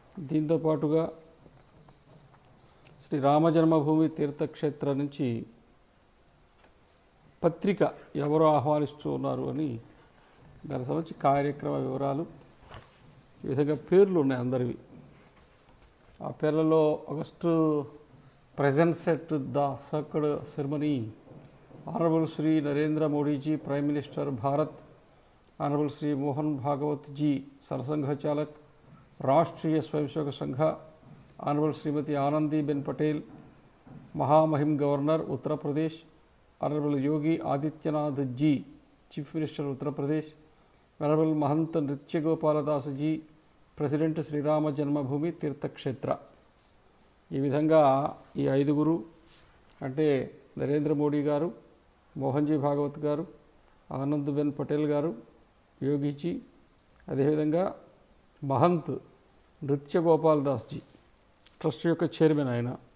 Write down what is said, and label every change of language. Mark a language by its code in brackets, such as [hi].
[te] దీంతో పాటుగా శ్రీ రామ జన్మభూమి తీర్థక్షేత్రం నుంచి పత్రిక ఎవరు ఆహ్వానిస్తూ ఉన్నారు అని దానికి సంబంధించి కార్యక్రమ వివరాలు, ఈ విధంగా పేర్లు ఉన్నాయి అందరివి. ఆ పేర్లలో [en] August presence at the sacred ceremony, Honorable Shri Narendra Modi ji, Prime Minister Bharat, Honorable Shri Mohan Bhagwat ji, Sarsangha Chalak, Rashtriya Swayamsevak Sangha, Honorable Srimati Anandi Ben Patel, Mahamahim Governor Uttar Pradesh, Honorable Yogi Adityanath ji, Chief Minister Uttar Pradesh, Honorable Mahant Nritya Gopaladas ji, President Sri Rama Janmabhoomi Tirthakshetra. [te] ఈ విధంగా ఈ 5గురు అంటే నరేంద్ర మోడీ గారు, మోహన్జీ భాగవత్ గారు, Anand Ben Patel గారు, యోగిజీ, అదేవిధంగా మహంత్ నృత్య గోపాలదాస్ G, trust యొక్క చైర్మన్ ఆయన.